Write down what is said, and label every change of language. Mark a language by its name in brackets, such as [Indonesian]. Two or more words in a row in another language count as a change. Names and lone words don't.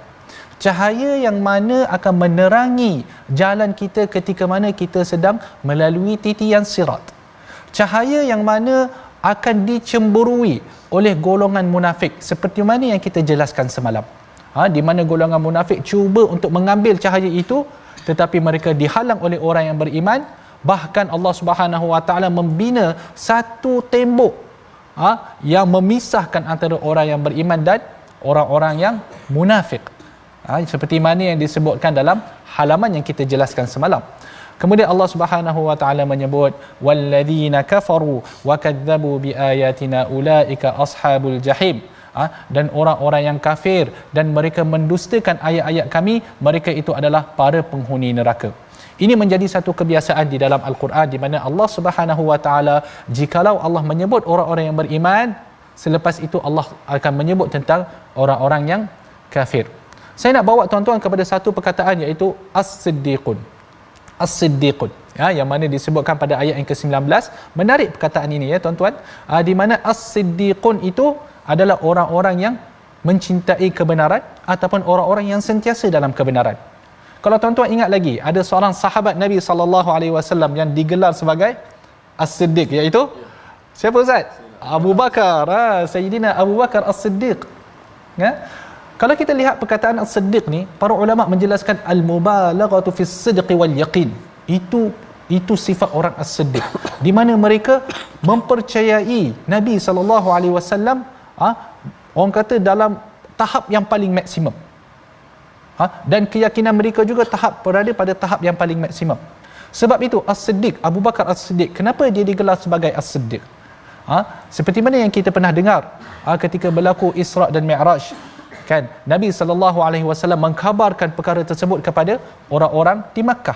[Malay] Cahaya yang mana akan menerangi jalan kita ketika mana kita sedang melalui titian sirat. Cahaya yang mana akan dicemburui oleh golongan munafik, seperti mana yang kita jelaskan semalam. Di mana golongan munafik cuba untuk mengambil cahaya itu, tetapi mereka dihalang oleh orang yang beriman. Bahkan Allah [Arabic] سبحانه وتعالى [Malay] membina satu tembok yang memisahkan antara orang yang beriman dan orang-orang yang munafik, seperti mana yang disebutkan dalam halaman yang kita jelaskan semalam. Kemudian Allah [Arabic] سبحانه وتعالى [Malay] menyebut [Arabic] والذين كفروا وكذبوا بآياتنا أولئك أصحاب الجحيم. [Malay] Dan orang-orang yang kafir dan mereka mendustakan ayat-ayat kami, mereka itu adalah para penghuni neraka. Ini menjadi satu kebiasaan di dalam Al-Quran, di mana Allah [Arabic] سبحانه وتعالى, [Malay] jikalau Allah menyebut orang-orang yang beriman, selepas itu Allah akan menyebut tentang orang-orang yang kafir. Saya nak bawa tuan-tuan kepada satu perkataan, iaitu as-siddiqun. As-siddiqun, yang mana disebutkan pada ayat yang ke-19. Menarik perkataan ini ya tuan-tuan, di mana as-siddiqun itu adalah orang-orang yang mencintai kebenaran ataupun orang-orang yang sentiasa dalam kebenaran. Kalau tuan-tuan ingat lagi, ada seorang sahabat Nabi [Arabic] صلى الله عليه وسلم [Malay] yang digelar sebagai As-Siddiq, iaitu siapa Ustaz? Abu Bakar. Sayyidina Abu Bakar As-Siddiq. Kalau kita lihat perkataan As-Siddiq ni, para ulama menjelaskan [Arabic] المبالغة في الصدق واليقين. [Malay] Itu sifat orang As-Siddiq, di mana mereka mempercayai Nabi [Arabic] صلى الله عليه وسلم, [Malay] orang kata dalam tahap yang paling maksimum. Dan keyakinan mereka juga berada pada tahap yang paling maksimum. Sebab itu As-Siddiq, Abu Bakar As-Siddiq, kenapa dia digelar sebagai As-Siddiq? Seperti mana yang kita pernah dengar ketika berlaku Isra dan Mi'raj, kan, Nabi [Arabic] صلى الله عليه وسلم [Malay] mengkhabarkan perkara tersebut kepada orang-orang di Makkah.